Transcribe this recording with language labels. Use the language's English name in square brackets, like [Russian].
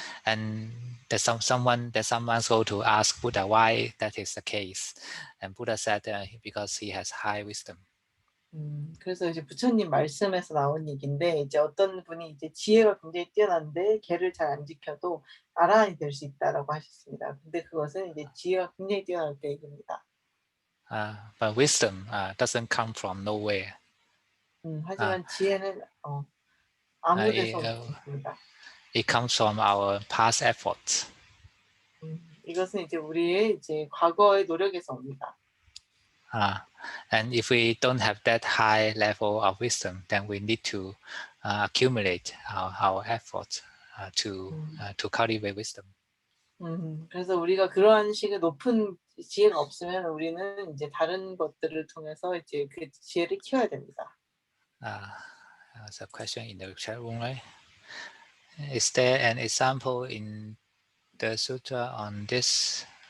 [English] And there's someone go to ask Buddha why that is the case, and Buddha said because he has high wisdom. [Korean] 그래서 이제 부처님 말씀에서 나온 얘기인데, 이제 어떤 분이 이제 지혜가 굉장히 뛰어난데 계를 잘 안 지켜도 아라한이 될 수 있다라고 하셨습니다. 근데 그것은 이제 지혜가 굉장히 뛰어날 때 얘기입니다. [English] But wisdom doesn't come from nowhere. [Korean] 하지만 지혜는 아무 데서 없습니다. [English] It comes from our past efforts. [Korean] 이것은 이제 우리의 이제 과거의 노력에서 옵니다. [English] And if we don't have that high level of wisdom, then we need to accumulate our efforts to cultivate wisdom. [Korean] 그래서 우리가 그러한 식의 높은 지혜가 없으면 우리는 이제 다른 것들을 통해서 이제 그 지혜를 키워야 됩니다. [English] There's a question in the chat room, right? Is there an example in the sutra on this?